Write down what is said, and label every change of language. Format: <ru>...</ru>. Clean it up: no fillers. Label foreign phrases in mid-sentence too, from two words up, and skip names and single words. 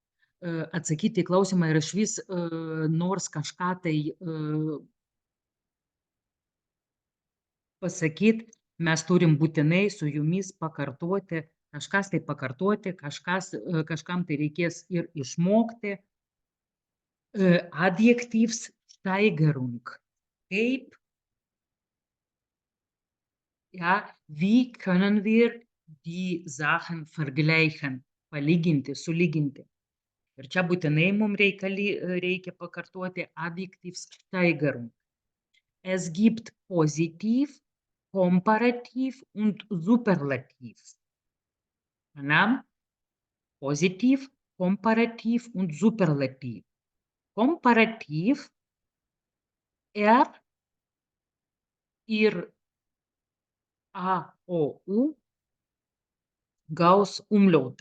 <lt>ir išvis nors kažką tai pasakyti, mes turim būtinai su jumis pakartoti, kažkam tai reikės ir išmokti. Adjektivsteigerung. Kaip,</lt> <de>ja, wie können wir die Sachen vergleichen,</de> <lt>palyginti, sulyginti. Ir čia būtinai mums reikia pakartoti Adjektivsteigerung.</lt> <de>Es gibt Positiv, Komparativ und Superlativ. Positiv, Komparativ und Superlativ.</de> <lt>Komparativ ir A, O, U gaus Umlaute.</lt>